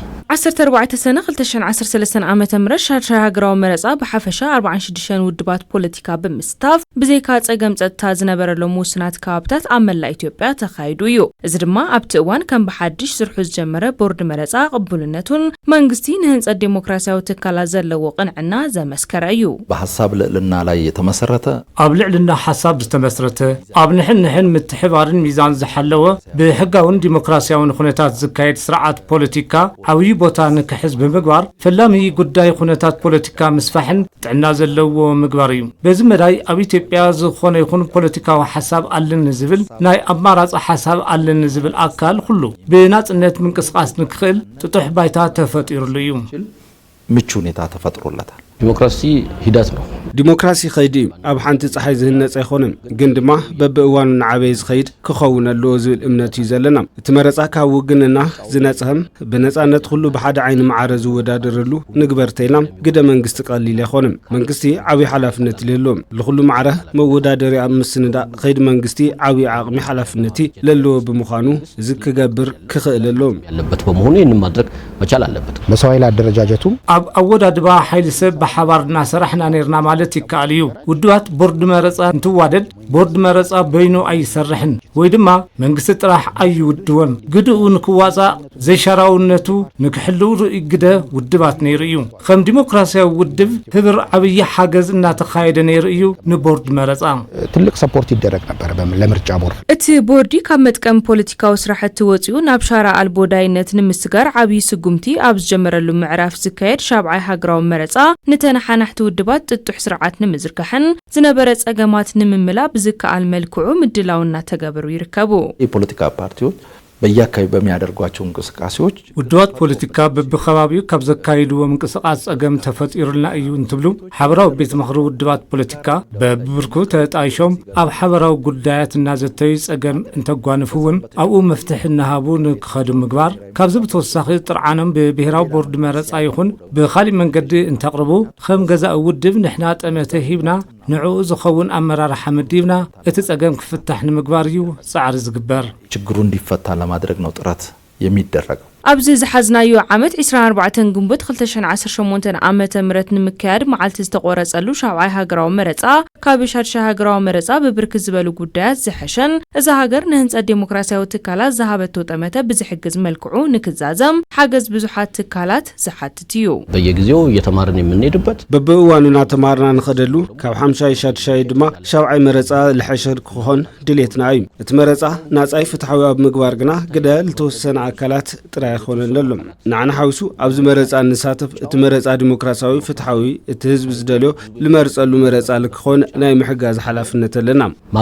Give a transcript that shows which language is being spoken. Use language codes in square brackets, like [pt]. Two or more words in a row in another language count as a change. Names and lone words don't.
[ti] 14 ሰነ 2013 ዓመተ ምህረት ሻድሻይ ሃገራዊ መረፃ ብሓፈሻ 46 ውድባት ፖለቲካ ብምስታፍ ብዘይካ ጸገም ጸጥታ ዝነበረሎም ውስናት ከባብታት ኣብ መላእ ኢትዮጵያ ተኻይዱ እዩ። እዚ ድማ ኣብቲ እዋን ከም ብሓድሽ ስርሑ ዝጀመረ ቦርድ መረፃ ቅቡልነቱን መንግስቲ ንህንፀት ዲሞክራሲያዊ ትካላት ዘለዎ ቅንዕና ዘመስከረ እዩ። [am] በሐሳብ ልዕልና ላይ የተመሰረተ [ti] ኣብ ልዕልና ሓሳብ ዝተመስረተ ኣብ ንሕን ምትሕባርን ሚዛን ዝሓለወ ብሕጋውን ዲሞክራሲያውን ኩነታት ዝካየድ ስርዓት ፖለቲካ ዓብይ ቦታ ንክሕዝ ብምግባር ፈላሚ ጉዳይ ኩነታት ፖለቲካ ምስፋሕን ጥዕና ዘለዎ ምግባር እዩ። በዚ መዳይ ኣብ ኢትዮጵያ ዝኾነ ይኹን ፖለቲካዊ ሓሳብ ኣለን ዝብል ናይ ኣማራፂ ሓሳብ ኣለን ዝብል ኣካል ኩሉ ብናጽነት ምንቅስቃስ ንክእል ጥጡሕ ባይታ ተፈጢሩሉ እዩ። [am] ምቹ ሁኔታ ተፈጥሮለታል። ዲሞክራሲ ሂደት ነው። [ti] ዲሞክራሲ ኸይዲ ኣብ ሓንቲ ፀሓይ ዝህነፀ ኣይኮነን፣ ግን ድማ በብእዋኑ ንዓበይ ዝኸይድ ክኸውን ኣለዎ ዝብል እምነት እዩ ዘለና። እቲ መረፃ ካብ ውግንና ዝነፅህም ብነፃነት ኩሉ ብሓደ ዓይኒ ማዕረ ዝወዳደረሉ ንግበርተይና ግደ መንግስቲ ቀሊል ኣይኮነን። መንግስቲ ዓብይ ሓላፍነት ይህልዎም ለኩሉ ማዕረ መወዳደሪ ኣብ ምስንዳእ ኸይዲ መንግስቲ ዓብይ ዓቕሚ ሓላፍነት ለለዎ ብምዃኑ እዚ ክገብር ክኽእል ኣለዎም [am] ያለበት በመሆኑ ይህን ማድረግ መቻል አለበት። መሰዋይል አደረጃጀቱ [ti] ኣብ ኣወዳድባ ሓይሊ ሰብ በሓባርና ሰራሕና ነርና ማለት ይካኣል እዩ። ውድባት ቦርድ መረፃ እንትዋደድ ቦርድ መረፃ በይኑ ኣይሰርሕን ወይ ድማ መንግስቲ ጥራሕ ኣይውድወን። ግድኡ ንክዋፃእ ዘይሻራውነቱ ንክሕልው ግደ ውድባት ነይሩ እዩ። ከም ዲሞክራሲያዊ ውድብ ህብር ዓብይ ሓገዝ እናተኻየደ ነይሩ እዩ። ንቦርድ መረፃ [am] ትልቅ ሰፖርት ይደረግ ነበር ለምርጫ ቦርድ። [ti] እቲ ቦርዲ ካብ መጥቀም ፖለቲካዊ ስራሕቲ ወፂኡ ናብ ሻራ ኣልቦ ዳይነት ንምስጋር ዓብይ ስጉምቲ ኣብ ዝጀመረሉ ምዕራፍ ዝካየድ ሻብዓይ ሃገራዊ መረፃ ንተነሓናሕቲ ውድባት ጥጡሕ ስርዓት ንምዝርጋሕን ዝነበረ ጸገማት ንምምላእ ብዝከኣል መልክዑ ምድላውና ተገበሩ ይርከቡ። [am] የፖለቲካ ፓርቲዎች በየአካባቢ በሚያደርጓቸው እንቅስቃሴዎች [ti] ውድባት ፖለቲካ በብኸባቢው ካብ ዘካይድዎ እንቅስቃሴ ጸገም ተፈጢሩልና እዩ እንትብሉ ሓበራዊ ቤት ምኽሪ ውድባት ፖለቲካ በብብርኩ ተጣይሾም ኣብ ሓበራዊ ጉዳያት እናዘተዩ ጸገም እንተጓንፉውን ኣብኡ መፍትሕ እናሃቡ ንክኸዱ ምግባር ካብዚ ብተወሳኺ ጥርዓኖም ብብሄራዊ ቦርድ መረፃ ይኹን ብኻሊእ መንገዲ እንተቕርቡ ከም ገዛእ ውድብ ንሕና ጠመተ ሂብና ንዕኡ ዝኸውን ኣመራርሓ መዲብና እቲ ጸገም ክፍታሕ ንምግባር እዩ ጻዕሪ ዝግበር። [am] ችግሩ እንዲፈታ ለማድረግ ነው ጥረት የሚደረገው። [ti] ኣብዚ ዝሓዝናዮ ዓመት 24 ግንቦት 2018 ዓመተ ምህረት ንምክያድ መዓልቲ ዝተቆረፀሉ ሻብዓይ ሃገራዊ መረፃ ካብ ሻድሻይ ሃገራዊ መረፃ ብብርክት ዝበሉ ጉዳያት ዝሐሸን እዚ ሃገር ንህንፀት ዲሞክራሲያዊ ትካላት ዝሃበቶ ጠመተ ብዝሕግዝ መልክዑ ንክዛዘም ሓገዝ ብዙሓት ትካላት ዝሓትት እዩ። [am] በየጊዜው እየተማርን የምንሄድበት [ti] በብእዋኑ እናተማርና ንኸደሉ ካብ ሓምሻይ ሻድሻይ ድማ ሻብዓይ መረፃ ልሐሸር ክኾን ድሌትና እዩ። እቲ መረፃ ናጻይ ፍትሓዊ ኣብ ምግባር ግና ግደ ልተወሰነ ኣካላት ጥራይ ይኾነን ኣሎ። ንዓና ሓውሱ ኣብዚ መረፃ ንሳተፍ እቲ መረፃ ዲሞክራሲያዊ ፍትሓዊ እቲ ህዝቢ ዝደልዮ ልመርፀሉ መረፃ ልክኾን ናይ ምሕጋዝ ሓላፍነት ኣለና።